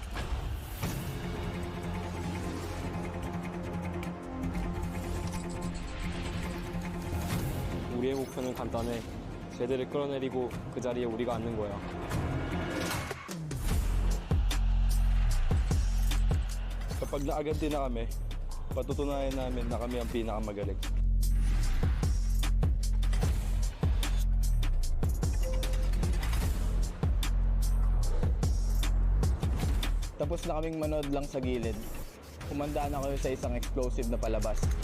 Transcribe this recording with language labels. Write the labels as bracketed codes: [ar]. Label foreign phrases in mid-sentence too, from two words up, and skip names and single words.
[ko] 우리의 목표는 간단해. 쟤들을 끌어내리고 그 자리에 우리가 앉는 거야. [tl] Kapag naaganti na kami, patutunayan namin na kami ang pinakamagaling. Tapos na kaming manood lang sa gilid. Kumandaan ako sa isang explosive na palabas.